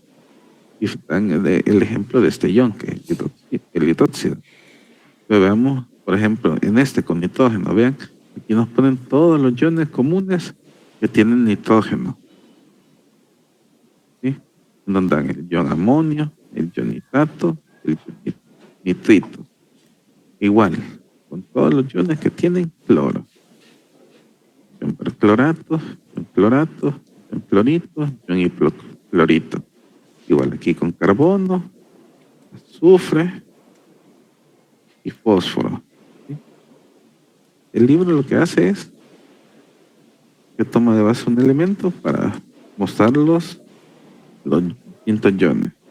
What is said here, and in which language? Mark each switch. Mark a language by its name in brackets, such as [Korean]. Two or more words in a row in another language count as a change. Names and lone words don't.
[Spanish] Y dan el ejemplo de este ion, que es el hidróxido. Pero veamos, por ejemplo, en este con nitrógeno, vean, aquí nos ponen todos los iones comunes que tienen nitrógeno. ¿Sí? Nos dan el ion amonio, el ion nitrato, el ion nitrito. Igual, con todos los iones que tienen cloro. Ion perclorato, ion clorato, ion clorito, ion hipoclorito. Igual aquí con carbono, azufre y fósforo. ¿Sí? El libro lo que hace es que toma de base un elemento para mostrar los distintos iones.